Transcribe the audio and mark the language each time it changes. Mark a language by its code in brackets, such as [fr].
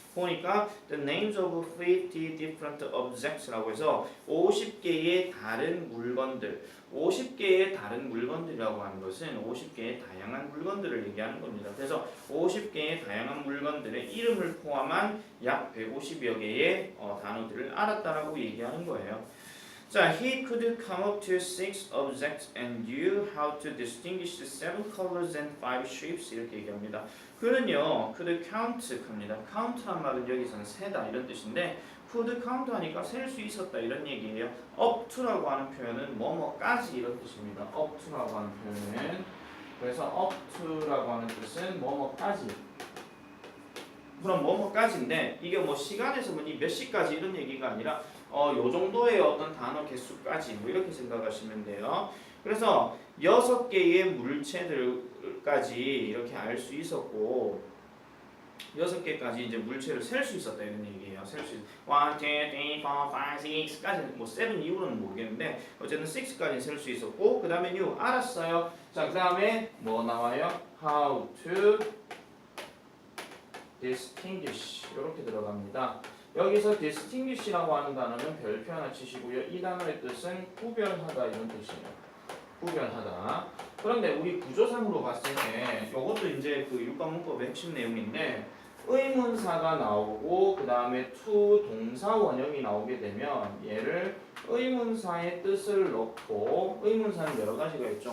[ko] 보니까 [en] the names of 50 different objects [ko] 라고 해서 50개의 다른 물건들, 50개의 다른 물건들이라고 하는 것은 50개의 다양한 물건들을 얘기하는 겁니다. 그래서 50개의 다양한 물건들의 이름을 포함한 약 150여 개의 단어들을 알았다라고 얘기하는 거예요. 자, [en] he could come up to 6 objects and knew how to distinguish 7 colors and 5 shapes [ko] 이렇게 얘기합니다. 그는요, [en] could count [ko] 합니다. count란 말은 여기서는 세다 이런 뜻인데 could count 하니까 셀 수 있었다 이런 얘기예요. up to라고 하는 표현은 뭐뭐까지 이런 뜻입니다. up to라고 하는 표현은 그래서 up to라고 하는 뜻은 뭐뭐까지. 그럼 뭐뭐까지인데 이게 뭐 시간에서 뭐니 몇 시까지 이런 얘기가 아니라 요 정도의 어떤 단어 개수까지 뭐 이렇게 생각하시면 돼요. 그래서 6개의 물체들까지 이렇게 알 수 있었고 6개까지 이제 물체를 셀 수 있었다 이런 얘기예요. 셀 수 1, 2, 3, 4, 5, 6까지 뭐 7 이후로는 모르겠는데 어쨌든 6까지 셀 수 있었고 그 다음에 you 알았어요. 자, 그 다음에 뭐 나와요? [en] How to distinguish [ko] 이렇게 들어갑니다. 여기서 distinguish라고 하는 단어는 별표 하나 치시고요. 이 단어의 뜻은 구별하다 이런 뜻이에요. 구별하다. 그런데 우리 구조상으로 봤을 때 이것도 이제 그 육가문법의 핵심 내용인데 의문사가 나오고 그 다음에 to 동사 원형이 나오게 되면 얘를 의문사의 뜻을 넣고 의문사는 여러 가지가 있죠.